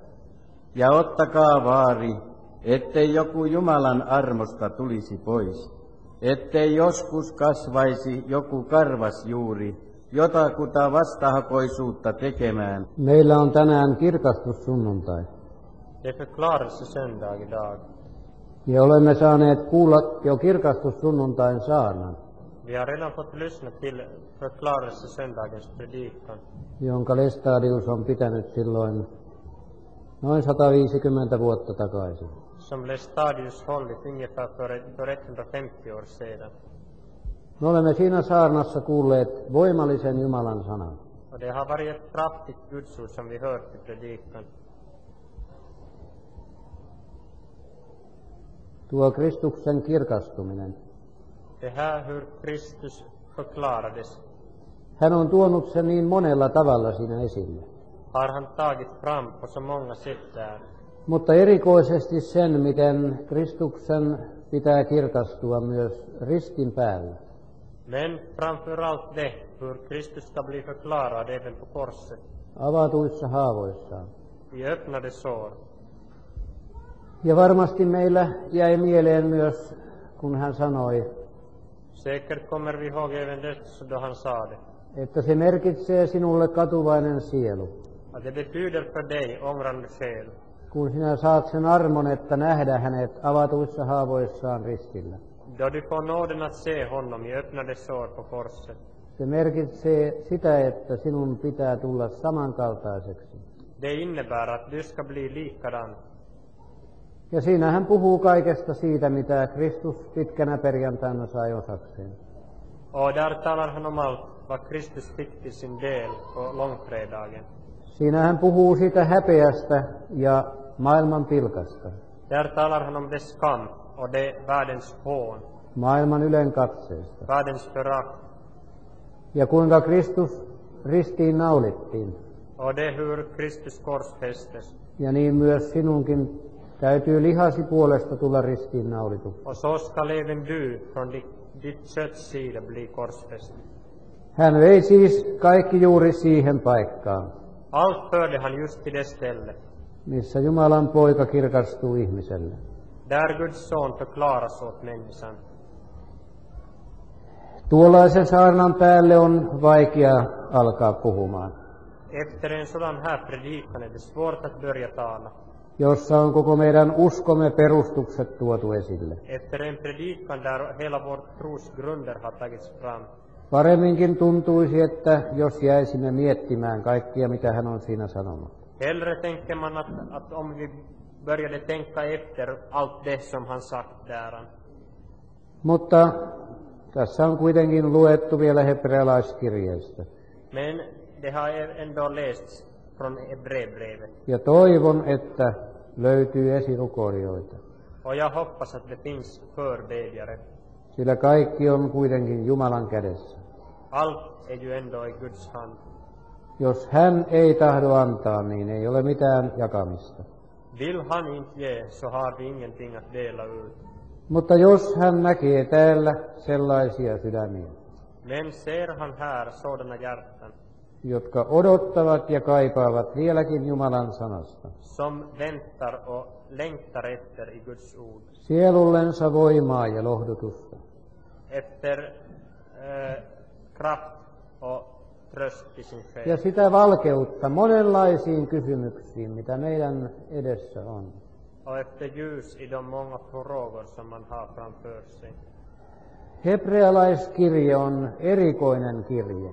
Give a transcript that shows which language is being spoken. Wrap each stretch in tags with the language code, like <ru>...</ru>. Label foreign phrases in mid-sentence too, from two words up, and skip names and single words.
<fi>Ja ottakaa vaari, ettei joku Jumalan armosta tulisi pois, ettei joskus kasvaisi joku karvasjuuri, jotakuta vastahakoisuutta tekemään. Meillä on tänään kirkastussunnuntai.</fi> <sv>Det är förklarelsesöndag idag.</sv> <fi>Ja olemme saaneet kuulla jo kirkastussunnuntain saarnan,</fi> <sv>Vi har redan fått lyssna till förklarelsesöndagens predikan,</sv> <fi>jonka Lestadius on pitänyt silloin noin 150 vuotta takaisin.</fi> <sv>som Lestadius hållit ungefär för 150 år sedan.</sv> <fi>Me olemme siinä saarnassa kuulleet voimallisen Jumalan sanan.</fi> <sv>Och det har varit ett kraftigt gudsord som vi hört i predikan.</sv> <fi>Tuo Kristuksen kirkastuminen.</fi> <sv>Det här hur Kristus förklarades</sv> <fi>Hän on tuonut sen niin monella tavalla siinä esille.</fi> <sv>har han tagit fram på så många sätt där.</sv> <fi>Mutta erikoisesti sen, miten Kristuksen pitää kirkastua myös ristin päällä.</fi> <sv>Men framför allt det hur Kristus ska bli förklarad även på korset,</sv> <fi>Avatuissa haavoissaan.</fi> <sv>i öppnade sår.</sv> <fi>Ja varmasti meillä jäi mieleen myös, kun hän sanoi,</fi> <sv>Säkert kommer vi ihåg även det då han sa det.</sv> <fi>että se merkitsee sinulle katuvainen sielu,</fi> <sv>Att det betyder för dig ångrande själ,</sv> <fi>kun sinä saat sen armon, että nähdä hänet avatuissa haavoissaan ristillä.</fi> <sv>då du får nåden att se honom i öppnade sår på korset.</sv> <fi>Se merkitsee sitä, että sinun pitää tulla samankaltaiseksi.</fi> <sv>Det innebär att du ska bli likadan.</sv> <fi>Ja siinä hän puhuu kaikesta siitä, mitä Kristus pitkänä perjantaina sai osakseen.</fi> <sv>Och där talar han om allt vad Kristus fick till sin del på långfredagen.</sv> <fi>Siinä hän puhuu siitä häpeästä ja maailman pilkasta,</fi> <sv>Där talar han om dess skam och det världens hån,</sv> <fi>maailman ylenkatseesta.</fi> <sv>världens förakt.</sv> <fi>Ja kuinka Kristus ristiin naulittiin.</fi> <sv>Och det hur Kristus korsfästes.</sv> <fi>Ja niin myös sinunkin täytyy lihasi puolesta tulla ristiin naulituksi.</fi> <sv>Och så ska även du från ditt kötts sida bli korsfäst.</sv> <fi>Hän vei siis kaikki juuri siihen paikkaan,</fi> <sv>Allt förde han just till det ställe,</sv> <fi>missä Jumalan poika kirkastuu ihmiselle.</fi> <sv>där Guds son förklaras åt människan.</sv> <fi>Tuollaisen saarnan päälle on vaikea alkaa puhumaan,</fi> <sv>Efter en sådan här predikan är det svårt att börja tala.</sv> <fi>jossa on koko meidän uskomme perustukset tuotu esille.</fi> <sv>Efter en predikan där hela vår tros grunder har tagits fram.</sv> <fi>Paremminkin tuntuisi, että jos jäisimme miettimään kaikkia, mitä hän on siinä sanonut.</fi> <sv>Hellre tänker man att om vi började tänka efter allt det som han sagt där.</sv> <fi>Mutta tässä on kuitenkin luettu vielä hebrealaiskirjeistä.</fi> <sv>Men det har ändå lästs från Hebreerbrevet.</sv> <fi>Ja toivon, että löytyy esirukoilijoita,</fi> <sv>Och jag hoppas att det finns förbedjare.</sv> <fi>sillä kaikki on kuitenkin Jumalan kädessä.</fi> <sv>Allt är ju ändå i Guds hand.</sv> <fi>Jos hän ei tahdo antaa, niin ei ole mitään jakamista.</fi> <sv>Vill han inte ge så har vi ingenting att dela ut.</sv> <fi>Mutta jos hän näkee täällä sellaisia sydämiä,</fi> <sv>Men ser han här sådana hjärtan</sv> <fi>jotka odottavat ja kaipaavat vieläkin Jumalan sanasta,</fi> <sv>som väntar och längtar efter i Guds ord.</sv> <fi>sielullensa voimaa ja lohdutusta,</fi> <sv>Efter kraft och tröst i sin</sv> <fi>ja</fi> <sv>själ.</sv> <fi>sitä valkeutta monenlaisiin kysymyksiin, mitä meidän edessä on.</fi> <sv>Och efter ljus i de många frågor som man har framför sig.</sv> <fi>Hebrealaiskirje on erikoinen kirje.</fi>